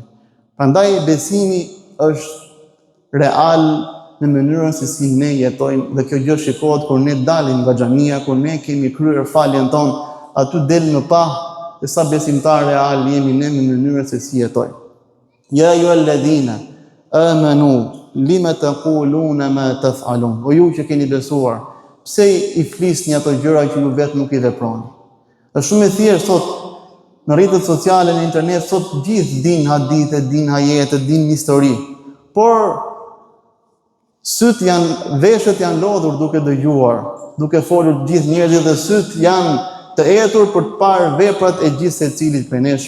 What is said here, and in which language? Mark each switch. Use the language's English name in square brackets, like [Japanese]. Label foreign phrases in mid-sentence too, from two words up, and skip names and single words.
[Albanian] Prandaj besimi është real në mënyrën se si ne jetojmë, dhe kjo gjë shikohet kur ne dalim nga xhamia, kur ne kemi kryer faljen tonë, aty del në pa se sa besimtar real jemi ne në mënyrën se si jetojmë. [Arabic] يا أيها الذين آمنوا لم تقولون ما تفعلون. [Albanian] O ju që keni besuar, pse i flisni ato gjëra që ju vetë nuk i veproni? Është shumë e thjeshtë sot në rrjetet sociale, në internet, sot gjithë din hadithe, din ajete, din histori. Por veshët janë lodhur duke dëgjuar, duke folur gjithë njerëzit, dhe syt janë të etur për të parë veprat e gjithë secilit prej nesh.